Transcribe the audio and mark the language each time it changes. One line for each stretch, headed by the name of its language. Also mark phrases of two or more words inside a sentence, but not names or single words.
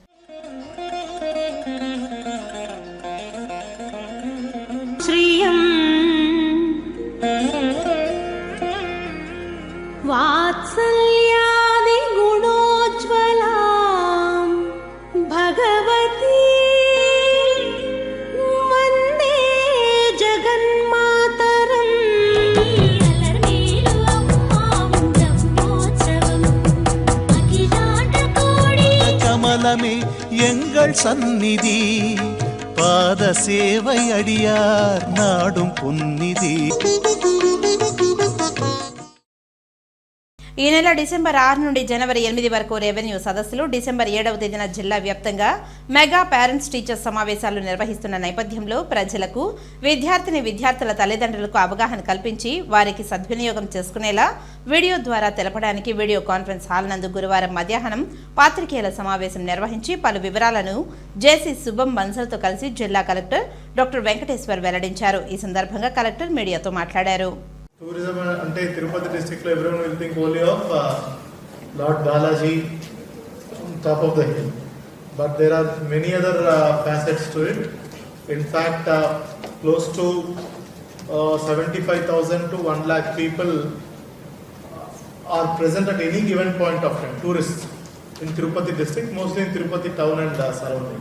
Sanskrit: వాత్సల్యాది గుణోజ్వలా భగవతి వందే జగన్మాతరం.
Tamil: கமலமே எங்கள் சந்நிதி, பாத சேவை அடியார் நாடும் புன்னிதி.
Telugu: ఈ నెల డిసెంబర్ 6 నుండి జనవరి 8 వరకు రెవెన్యూ సదస్సులు, డిసెంబర్ 7వ తేదీన జిల్లా వ్యాప్తంగా
English: mega parents teachers
Telugu: సమావేశాలు నిర్వహిస్తున్న నేపథ్యంలో ప్రజలకు, విద్యార్థుల తల్లిదండ్రులకు అవగాహన కల్పించి వారికి సద్వినియోగం చేసుకునేలా వీడియో ద్వారా తెలపడానికి
English: video conference hall
Telugu: నందు గురువారం మధ్యాహ్నం పాత్రికేయుల సమావేశం నిర్వహించి పలు వివరాలను జేసీ శుభం బన్సల్తో కలిసి జిల్లా కలెక్టర్ డాక్టర్ వెంకటేశ్వర్ వెల్లడించారు. ఈ సందర్భంగా కలెక్టర్ మీడియాతో మాట్లాడారు.
English: Tourism ante Tirupati district lo everyone will think only of Lord Balaji on top of the hill, but there are many other facets to it. In fact, close to 75,000 to 1 lakh people are present at any given point of time, tourists in Tirupati district, mostly in Tirupati town and surroundings.